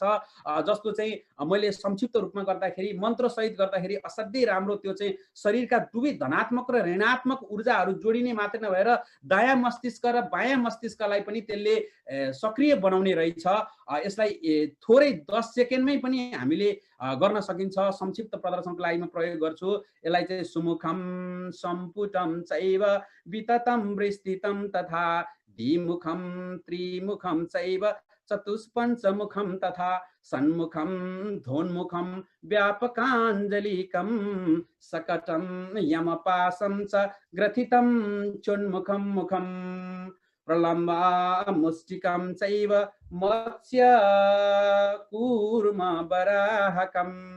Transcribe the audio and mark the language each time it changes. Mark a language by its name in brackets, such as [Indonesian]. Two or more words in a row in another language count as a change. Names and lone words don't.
[Nepali] जस्तो चाहिँ मैले संक्षिप्त रूपमा गर्दाखेरि मन्त्र सहित गर्दाखेरि असाध्यै राम्रो त्यो चाहिँ शरीरका दुवै धनात्मक र ऋणात्मक ऊर्जाहरू जोडिने मात्र नभएर दायाँ मस्तिष्क र बायाँ मस्तिष्कलाई पनि त्यसले सक्रिय बनाउने रहेछ। यसलाई थोरै 10 सेकेन्डमै पनि हामीले गर्न सकिन्छ। संक्षिप्त प्रदर्शनको लागि म प्रयोग गर्छु। [Sanskrit] यसलाई चाहिँ सुमुखम सम्पुटम चैव विततम विस्तृतम तथा द्विमुखम त्रिमुखम चैव चतुष्पञ्चमुखम तथा सन्मुखम धोन्मुखम व्यापकाञ्जलिकम सकटम यमपासम च ग्रथितम चोन्मुखम मुखम प्रलम्बा मुष्टिकम चैव मत्स्य कूर्म वराहकम